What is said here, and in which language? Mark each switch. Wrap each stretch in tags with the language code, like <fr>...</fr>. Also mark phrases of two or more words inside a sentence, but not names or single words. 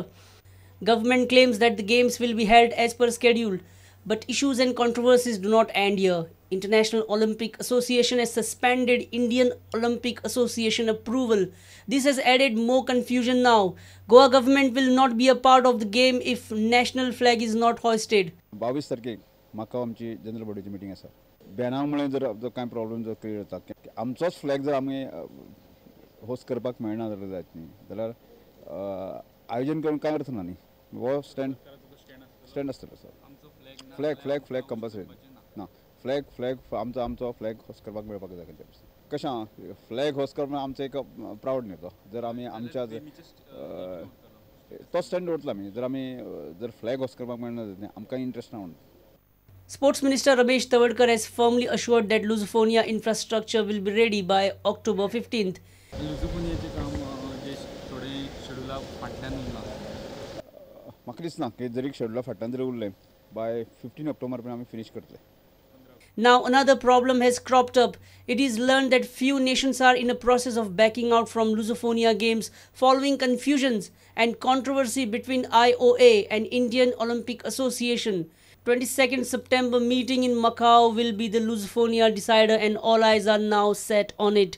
<en>Government claims that the games will be held as per schedule, but issues and controversies do not end here. International Olympic Association has suspended Indian Olympic Association approval. This has added more confusion now. Goa government will not be a part of the game if national flag is not hoisted.</en> <kok>22 तारखेक म्हाका आमची जनरल बॉडीची मीटिंग आसा. बॅनामुळे जर काय प्रॉब्लेम जर क्रिएट जाता, आमचोच फ्लॅग जर आमी होस्ट करपाक मेळना जाल्यार जायत न्ही, जाल्यार आयोजन करून कांय अर्थ ना न्ही. वो स्टँड आसतलो सर.</kok> <en>flag compulsory</en> <kok>ना. फ्लॅग आमचो</kok> <en>flag host</en> <kok>करपाक मेळपाक जाय. कशें आहा,</kok> <en>flag host</en> <kok>करप आमचो एक प्रावड न्ही तो. जर आमी आमच्या तो स्टँड दवरतलो आमी. जर</kok> <en>flag host</en> <kok>करपाक मेळना जाल्यार आमकां इंट्रस्ट ना म्हणून.</kok> <en>Sports Minister Ramesh Tawadkar has firmly assured that Lusophonia infrastructure will be ready by October 15th.</en> <kok>Lusophonia काम जे थोडे शेड्यूला फाटल्यान उरला. म्हाका दिसना की जरी शेड्यूला फाटल्यान जरी उरलें,</kok> <en>by 15 October</en> <kok>पर्यंत आमी फिनिश करतले.</kok> <en>Now another problem has cropped up. It is learned that few nations are in a process of backing out from Lusophonia Games following confusions and controversy between IOA and Indian Olympic Association. 22nd September meeting in Macau will be the Lusophonia decider and all eyes are now set on it.</en>